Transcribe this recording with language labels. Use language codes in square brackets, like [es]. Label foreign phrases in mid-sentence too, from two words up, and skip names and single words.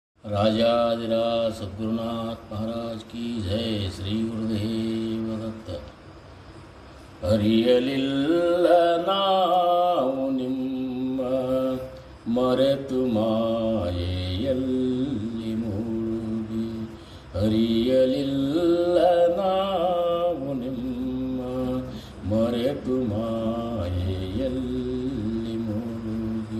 [hi] राजाधिराज सद्गुरुनाथ महाराज की जय. श्री गुरुदेव दत्त. [kn] ಅರಿಯಲಿಲ್ಲ ನಾವು ನಿಮ್ಮ ಮರೆತು ಮಾಯೆಯಲ್ಲಿ ಮುಳುಗಿ. ಅರಿಯಲಿಲ್ಲ ನಾವು ನಿಮ್ಮ ಮರೆತು ಮಾಯೆಯಲ್ಲಿ ಮುಳುಗಿ.